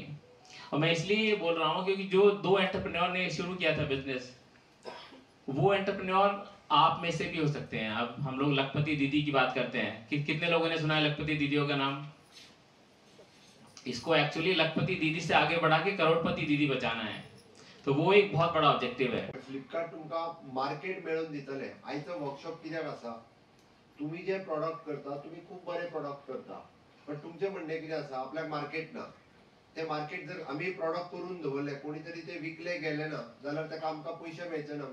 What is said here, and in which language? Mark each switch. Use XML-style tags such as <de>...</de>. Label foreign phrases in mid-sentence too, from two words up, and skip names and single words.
<hi>और मैं इसलिए बोल रहा हूँ क्योंकि जो 2 एंटरप्रेन्योर ने शुरू किया था बिजनेस, वो एंटरप्रेन्योर आप में से भी हो सकते हैं. अब हम लोग लखपति दीदी की बात करते हैं कि कितने लोगों ने सुना है लखपति दीदियों का नाम. इसको एक्चुअली लखपति दीदी से आगे बढ़ा के करोड़पति दीदी बचाना है. तो वो एक बहुत बड़ा ऑब्जेक्टिव है.</hi> <kok>फ्लिपकार्ट तुमका मार्केट मेळून दितले. आयचो वर्कशॉप कित्याक आसा, तुम्ही जे प्रोडक्ट करता, तुम्ही खूप बरे प्रोडक्ट करता, पण तुमचे म्हणणे कितें आसा, आपल्याक मार्केट ना. ते मार्केट जर आम्ही प्रोडक्ट करून दवरले, कोणी तरी ते विकले गेले ना, जाल्यार ताका आमकां पयशे मेळचे ना.</kok>